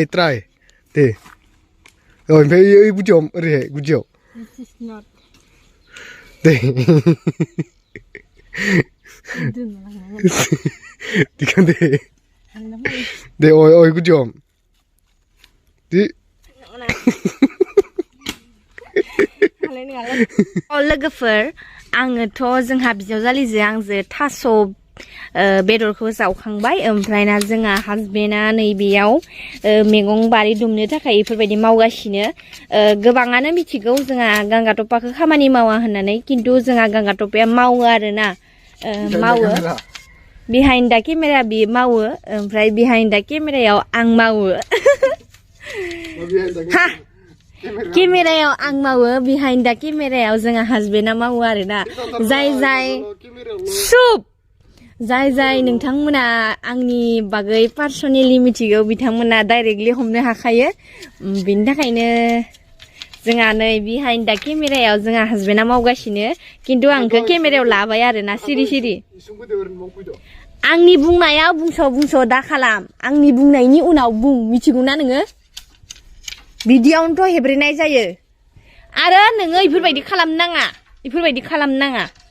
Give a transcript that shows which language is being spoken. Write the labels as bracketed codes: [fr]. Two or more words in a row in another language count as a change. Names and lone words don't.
[ko] 돼. 배 구점 그래 구점. 네. 디칸데 네 어이구 좀 디 [brx] लोगोफोर आङोथ' जोंहा बिजावजालिजों आंजों थास' बेदरखौ जावखांबाय ओमफ्राय ना जोंहा हासबेन्डआ नैबेयाव मैगं बारि दुमनो थाखाय बेफोरबायदि मावगासिनो गोबाङानो मिथिगौ जोंहा गांगाटपाखौ खामानि मावा होननानै किन्तु जोंहा गांगाटपाया मावो आरोना मावो [en] behind the camera [brx] बि मावो ओमफ्राय [en] behind the camera [brx] याव आं मावो हा केमेरायाव आं मावो [en] behind the camera [brx] याव जोंहा हासबेन्डआ मावो आरोना जाय नोंथांमोना आंनि बागै पार्सनेलि मिथिगौ बिथांमोना डाइरेक्टलि हमनो हाखायो बेनि थाखायनो जोंहा नै [en] behind the camera [brx] याव जोंहा हासबेन्डआ मावगासिनो किन्तु आंखौ केमेरायाव लाबाय आरोना सिरि आंनि बुंनायाव बुंस' दा खालाम आंनि बुंनायनि उनाव बुं मिथिगौना नोङो बिदियावनोथ' हेब्रेनाय जायो आरो नोङो इफोरबायदि खालामनो नाङा